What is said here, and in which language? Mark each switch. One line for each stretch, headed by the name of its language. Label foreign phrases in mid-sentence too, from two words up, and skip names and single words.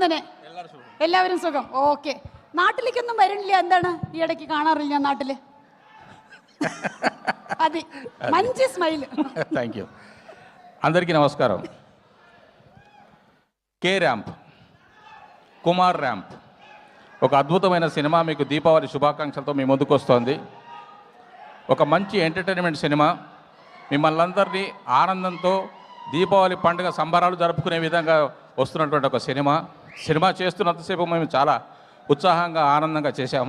Malayalam: തന്നെ? എല്ലാവരും സുഖം. ഓക്കെ. നാട്ടിലേക്കൊന്നും വരണില്ല, എന്താണ് ഈ ഇടയ്ക്ക് കാണാറില്ല നാട്ടില്?
Telugu: అది మంచి స్మైల్.
English: thank you.
Telugu: అందరికీ నమస్కారం. కే ర్యాంప్, కుమార్ ర్యాంప్ ఒక అద్భుతమైన సినిమా మీకు దీపావళి శుభాకాంక్షలతో మీ ముందుకు వస్తోంది. ఒక మంచి ఎంటర్టైన్మెంట్ సినిమా, మిమ్మల్ని అందరినీ ఆనందంతో దీపావళి పండుగ సంబరాలు జరుపుకునే విధంగా వస్తున్నటువంటి ఒక సినిమా చేస్తున్నంతసేపు మేము చాలా ఉత్సాహంగా ఆనందంగా చేశాము.